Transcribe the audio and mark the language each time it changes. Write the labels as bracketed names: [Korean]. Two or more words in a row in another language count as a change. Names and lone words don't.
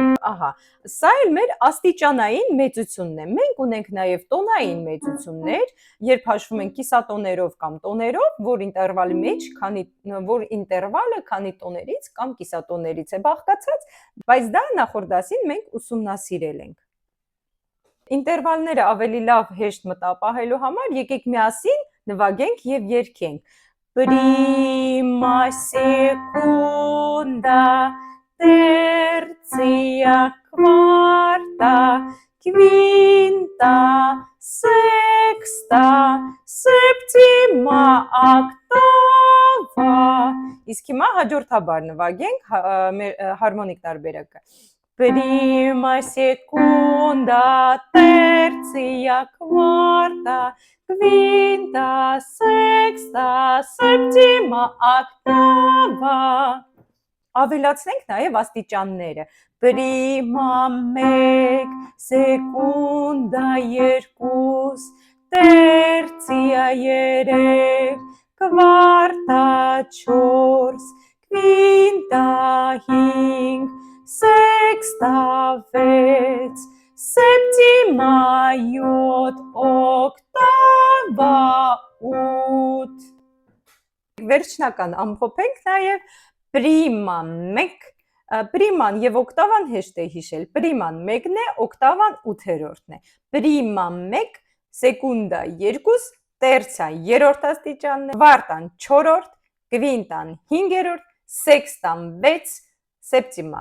[Armenian] ահա, սա էլ մեր աստիճանային մեծությունն է, մենք ունենք նաև տոնային մեծություններ, երբ հաշվում ենք կիսատոներով կամ տոներով, որ ինտերվալի մեջ, որ ինտերվալը քանի տոներից կամ կիսատոներից է բաղկացած, բայց դա նախորդ դասին մենք ուսումնասիրել ենք։ Ինտերվալները ավելի լավ հեշտ մտապահելու համար եկեք միասին նվագենք և երգենք։ Prima, [Latin] secunda, tertia, quarta, quinta, sexta, septima, octava։ [Armenian] Իսկ հիմա հաջորդաբար նվագենք հարմոնիկ տարբերակը։ [Latin] Prima, secunda, tertia, quarta, quinta, sexta, septima, octava։ [Armenian] Ավելացնենք նաև աստիճանները։ [Latin] Prima 1, secunda 2, tertia 3, quarta 4, quinta 5, sexta 6, septima 7, octava [Armenian] 8։ Վերջնական ամփոփենք նաև պրիման 1, պրիման և օկտավան հեշտ է հիշել, պրիման 1-ն է, օկտավան 8-րդն է, պրիման 1, սեկունդա 2, տերցիան 3-րդ աստիճանն է, կվարտան 4-րդ, կվինտան 5-րդ, սեքստան 6, սեպտիմա